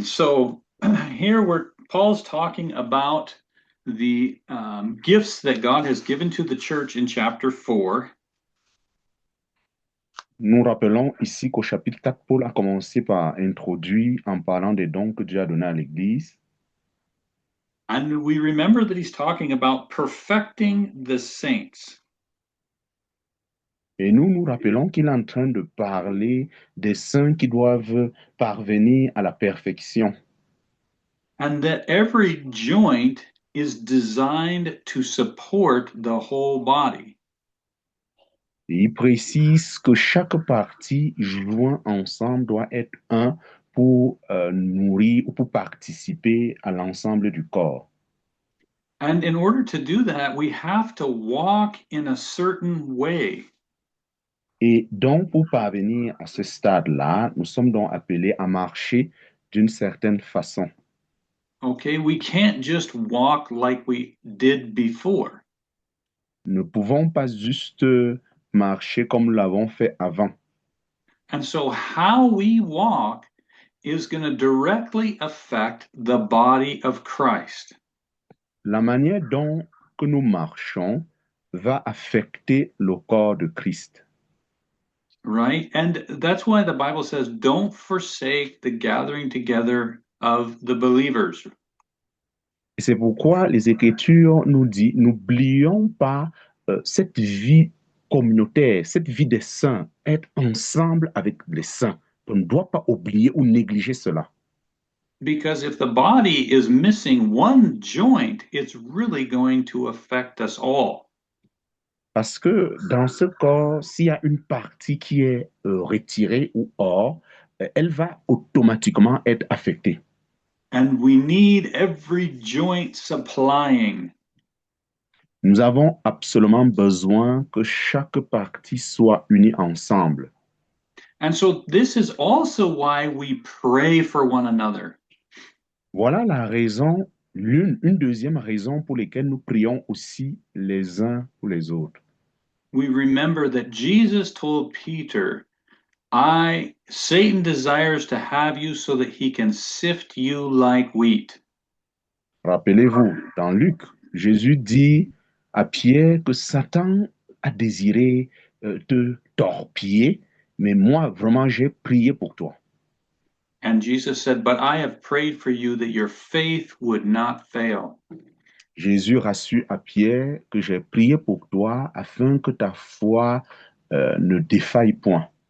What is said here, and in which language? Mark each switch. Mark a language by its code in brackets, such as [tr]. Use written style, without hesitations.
[en] So here Paul's talking about the gifts that God has given to the church in chapter 4. [fr] Nous rappelons ici qu'au chapitre 4, Paul a commencé par introduire en parlant des dons que Dieu a donnés à l'Église. [en] And we remember that he's talking about perfecting the saints. [fr] Et nous nous rappelons qu'il est en train de parler des saints qui doivent parvenir à la perfection. [en] And that every joint is designed to support the whole body. [fr] Et il précise que chaque partie joint ensemble doit être un pour nourrir ou pour participer à l'ensemble du corps. [en] And in order to do that, we have to walk in a certain way. [fr] Et donc, pour parvenir à ce stade-là, nous sommes donc appelés à marcher d'une certaine façon. [en] Okay, we can't just walk like we did before. [fr] Nous ne pouvons pas juste marcher comme nous l'avons fait avant. [en] And so, how we walk is going to directly affect the body of Christ. [fr] La manière dont que nous marchons va affecter le corps de Christ. [en] Right? And that's why the Bible says, don't forsake the gathering together of the believers. [fr] Et c'est pourquoi les Écritures nous disent, n'oublions pas cette vie communautaire, cette vie des saints, être ensemble avec les saints. On ne doit pas oublier ou négliger cela. [en] Because if the body is missing one joint, it's really going to affect us all. [fr] Parce que dans ce corps, s'il y a une partie qui est retirée ou hors, elle va automatiquement être affectée. [en] And we need every joint supplying. [fr] Nous avons absolument besoin que chaque partie soit unie ensemble. [en] And so this is also why we pray for one another. [fr] Voilà la raison, une deuxième raison pour laquelle nous prions aussi les uns pour les autres. [en] We remember that Jesus told Peter, Satan desires to have you so that he can sift you like wheat. [fr] Rappelez-vous, dans Luc, Jésus dit à Pierre que Satan a désiré te torpiller, mais moi, vraiment, j'ai prié pour toi. [en] And Jesus said, but I have prayed for you that your faith would not fail. [fr] Jésus rassure à Pierre que j'ai prié pour toi afin que ta foi ne défaille point.